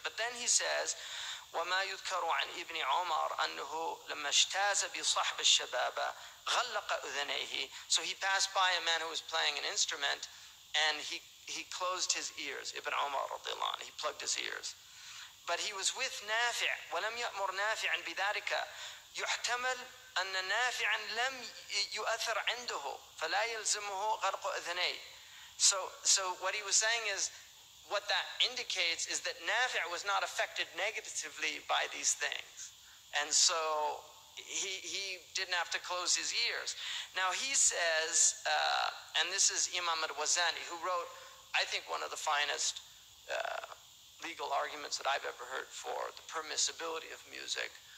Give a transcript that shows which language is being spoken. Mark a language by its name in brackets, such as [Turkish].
[English] But then he says, [Arabic] وما يذكر عن ابن عمر أنه لما اجتاز بصحب الشباب غلق أذنيه. [English] So he passed by a man who was playing an instrument, and he closed his ears. Ibn Umar radiallahu anhu, he plugged his ears. But he was with [Arabic] نافع ولم يأمر نافعا بذلك. يحتمل أن نافعا لم يؤثر عنده فلا يلزمه غلق أذنيه. [English] So what he was saying is, what that indicates is that Nafi' was not affected negatively by these things. And so he didn't have to close his ears. Now he says, and this is Imam al-Wazani, who wrote, I think, one of the finest legal arguments that I've ever heard for the permissibility of music.